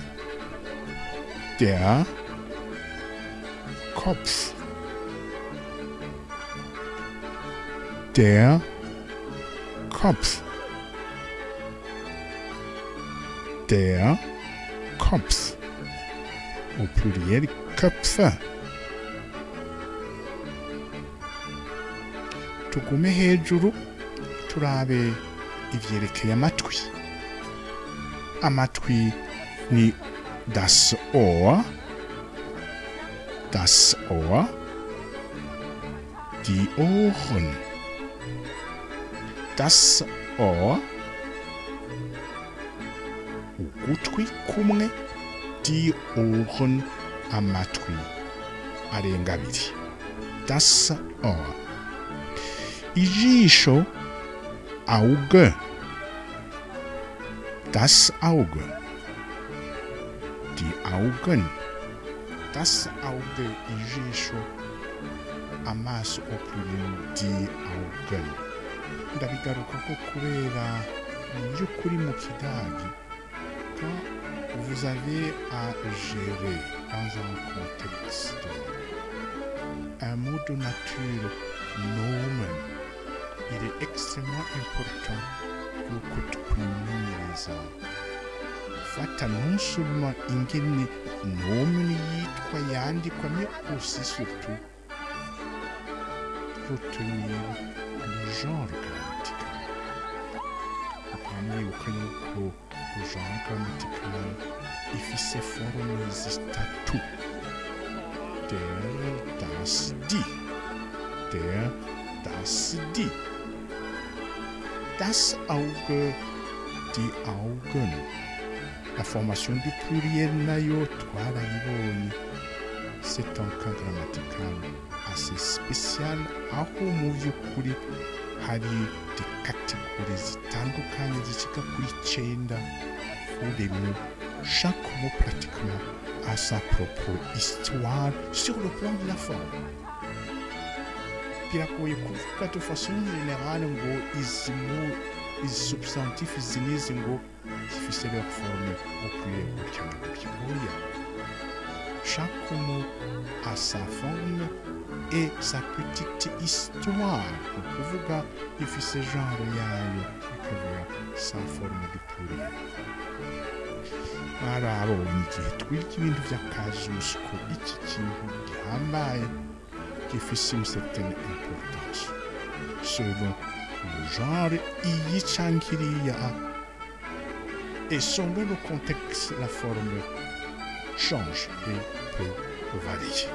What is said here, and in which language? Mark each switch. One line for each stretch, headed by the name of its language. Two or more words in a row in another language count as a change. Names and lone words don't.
German: Der Kopf. Der Kopf. Der Kopf.
French: Au pluriel Köpfe.
Rundi: Tugume hejuru turabe ivyerekeye amatwi. Amatwi ni
German: das Ohr. Das Ohr. Die Ohren. Das Ohr.
Rundi: Ugutwi kumwe.
German: Die Ohren
Rundi: amatwi arenga abiri.
German: Das Ohr. Ijisho Auge. Das Auge. Die Augen. Das Auge
Rundi: ijisho, amaso
French: au pluriel
German: die Augen.
Rundi: Ndabigaruka ko kubera by'ukuri mu Kidagi,
French: quand vous avez à gérer dans un contexte un mot de nature nomen, il est extrêmement important
Rundi: yuko twimenyereza fata
French: non seulement
Rundi: ingene nomen yitwa yandikwa,
French: mais aussi surtout retenir le genre grammatical.
Rundi: Ukamwibuka yuko
French: le genre grammatical
Rundi: ifise forme zitatu:
German: der, das, die. Der, das, die. Das Auge, die Augen.
French: La formation du pluriel
Rundi: nayo twarayibonye.
French: C'est un cas grammatical assez spécial,
Rundi: aho mu by'ukuri hari
French: des catégories
Rundi: zitandukanye zishika kuri 9
French: pour des mots. Chaque mot pratiquement a sa propre histoire sur le plan de la forme.
Rundi: Biragoye kuvuga
French: de façon générale
Rundi: ngo izi mots, izi substantifs izi n'izi ngo zifise
French: leur forme au pluriel
Rundi: gutya na gutya. Oya,
French: chaque mot a sa forme et sa petite histoire.
Rundi: Kuvuga ifise genre yayo, ikavuga
French: sa forme du pluriel.
Rundi: Arabonye igihe twiga ibintu by'akazusu ko iki kintu gihambaye gifise
French: une certaine importance selon le genre
Rundi: iyi canke iriya,
French: et selon le contexte la forme change et peut varier.